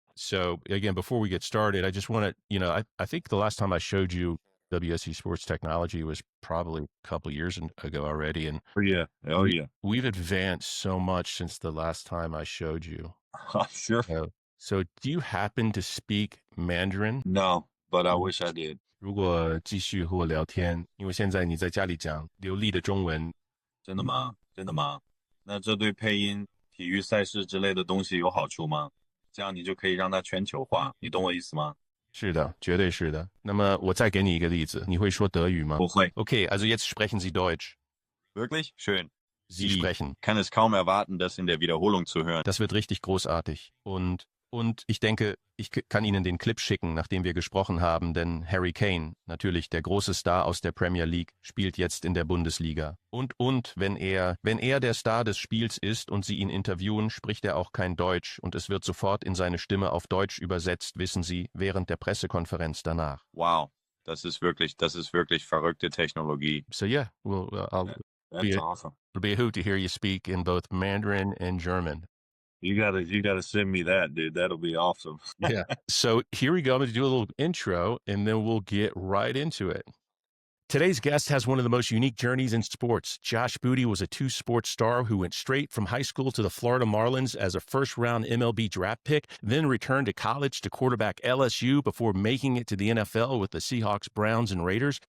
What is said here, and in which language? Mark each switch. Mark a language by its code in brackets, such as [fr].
[en] so again, before we get started, I just want to, I think the last time I showed you WSC Sports technology was probably a couple years ago already. And Oh, yeah. Oh, we, yeah. we've advanced so much since the last time I showed you. Sure. So do you happen to speak Mandarin? No, but I wish I did. [zh] 如果继续和我聊天，因为现在你在家里讲流利的中文，真的吗？真的吗？那这对配音、体育赛事之类的东西有好处吗？这样你就可以让它全球化，你懂我意思吗？是的，绝对是的。那么我再给你一个例子，你会说德语吗不会。 [de] ？Okay, also jetzt sprechen Sie Deutsch. Wirklich? Schön. Sie sprechen. Kann es kaum erwarten, das in der Wiederholung zu hören. Das wird richtig großartig. Und ich denke, ich kann Ihnen den Clip schicken, nachdem wir gesprochen haben, denn Harry Kane, natürlich der große Star aus der Premier League, spielt jetzt in der Bundesliga. Und wenn er der Star des Spiels ist und Sie ihn interviewen, spricht er auch kein Deutsch und es wird sofort in seine Stimme auf Deutsch übersetzt, wissen Sie, während der Pressekonferenz danach. Wow, das ist wirklich verrückte Technologie. [en] So yeah, well, That's awesome. it'll be a hoot to hear you speak in both Mandarin and German. You gotta send me that, dude. That'll be awesome. Yeah. So here we go. I'm going to do a little intro and then we'll get right into it. Today's guest has one of the most unique journeys in sports. Josh Booty was a two-sport star who went straight from high school to the Florida Marlins as a first-round MLB draft pick, then returned to college to quarterback LSU before making it to the NFL with the Seahawks, Browns, and Raiders.